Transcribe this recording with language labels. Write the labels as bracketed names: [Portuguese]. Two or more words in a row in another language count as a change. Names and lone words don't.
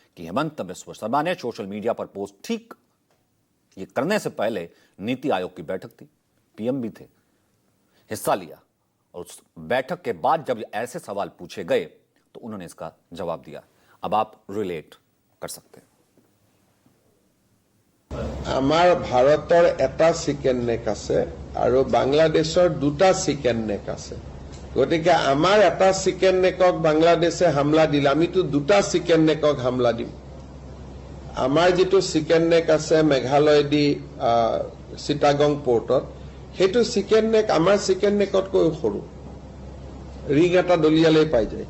[Hindi] कि हेमंत बिस्वा शर्मा ने [English] social media [Hindi] पर पोस्ट ठीक ये करने से पहले नीति आयोग की बैठक थी, पीएम भी थे, हिस्सा लिया, और उस बैठक के बाद जब ऐसे सवाल पूछे गए तो उन्होंने इसका जवाब दिया। अब आप रिलेट कर सकते हैं। [Assamese] আমাৰ ভাৰতৰ এটা [English] chicken neck [Assamese] আছে আৰু বাংলাদেশৰ দুটা [English] chicken neck [Assamese] আছে। গতিকে আমাৰ এটা [English] chicken neckক [Assamese] বাংলাদেশে হামলা দিলে আমিতো দুটা [English] chicken neckক [Assamese] হামলা দিম। আমাৰ যেটো [English] chicken neck [Assamese] আছে মেঘালয় দি চিটাগং পোৰ্টত, সেইটো [English] chicken neck [Assamese] আমাৰ [English] chicken neckতকৈ [Assamese] সৰু, ৰিং এটা দলিয়ালেই পাই যায়।